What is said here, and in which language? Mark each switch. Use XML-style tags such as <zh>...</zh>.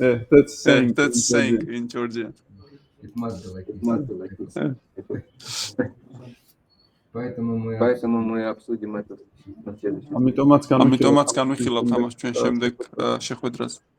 <en>That's saying in Georgia. It must be like this.</en> <ru>Поэтому мы обсудим это на следующем.</ru> <ka>ამიტომაც განვიხილავთ ამას ჩვენ შემდეგ შეხვედრაზე.</ka>